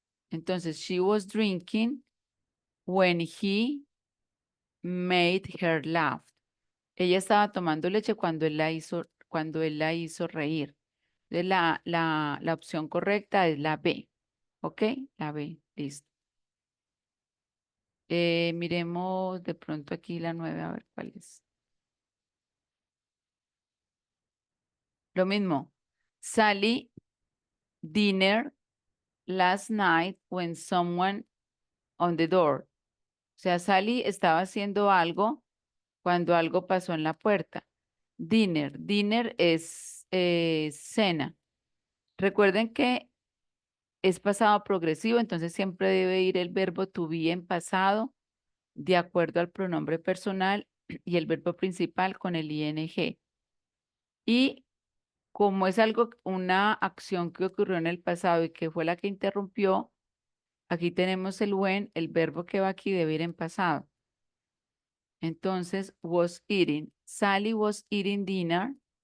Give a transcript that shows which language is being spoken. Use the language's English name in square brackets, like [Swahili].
[English] Entonces, she was drinking when he made her laugh. [Spanish] Ella estaba tomando leche cuando él la hizo reír. Entonces, la opción correcta es la B. ¿Ok? La B. Listo. Miremos de pronto aquí la 9 a ver cuál es. Lo mismo. [English] Sally dinner last night when someone on the door. [Spanish] O sea, Sally estaba haciendo algo cuando algo pasó en la puerta. Dinner. Dinner es cena. Recuerden que es pasado progresivo, entonces siempre debe ir el verbo to be en pasado de acuerdo al pronombre personal y el verbo principal con el ing. Y como es algo, una acción que ocurrió en el pasado y que fue la que interrumpió, aquí tenemos el when, el verbo que va aquí debe ir en pasado. [English] Entonces, was eating. Sally was eating dinner.